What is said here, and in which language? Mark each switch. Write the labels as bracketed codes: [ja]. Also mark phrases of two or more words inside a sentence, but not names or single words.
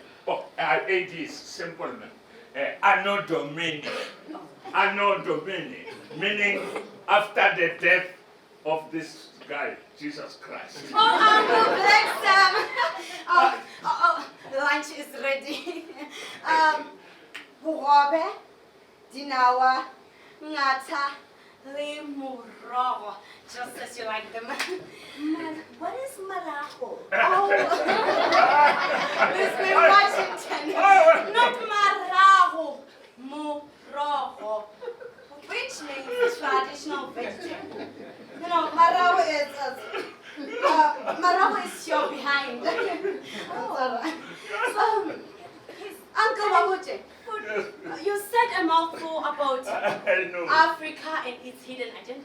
[en] Oh, AD is simple, man. [la] Anno Domini. Anno Domini, [en] meaning after the death of this guy, Jesus Christ. Oh, Uncle Black Sam. Lunch is ready. [tn] Bogobe, dinawa, ngata, le morogo, [en] just as you like them. What is marajo? Oh, Miss Washington, not marago, morogo, which means traditional vegetable. You know, marago is your behind. Uncle Wabuche, you said a mouthful about Africa and its hidden agendas.